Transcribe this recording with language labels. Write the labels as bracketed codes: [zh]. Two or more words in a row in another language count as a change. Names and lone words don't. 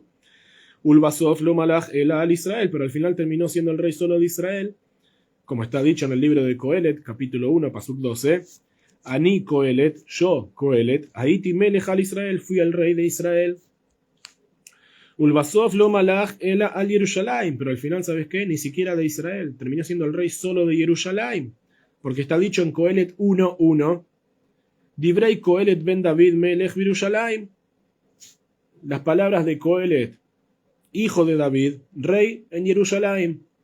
[he] ולבסוף לא מלך אלא על ישראל, [es] pero al final terminó siendo el rey solo de Israel, como está dicho en el libro de Coelet, capítulo 1, pasuk 12. Ani Coelet, yo Coelet, [he] הייתי מלך על ישראל, [es] fui el rey de Israel. [he] ולבסוף לא מלך אלא על ירושלים, [es] pero al final, ¿sabes qué? Ni siquiera de Israel, terminó siendo el rey solo de Yerushalayim, porque está dicho en Coelet 1:1, [he] דברי קהלת בן דוד מלך ירושלים, [es] las palabras de Coelet, hijo de David, rey en Yerushalayim.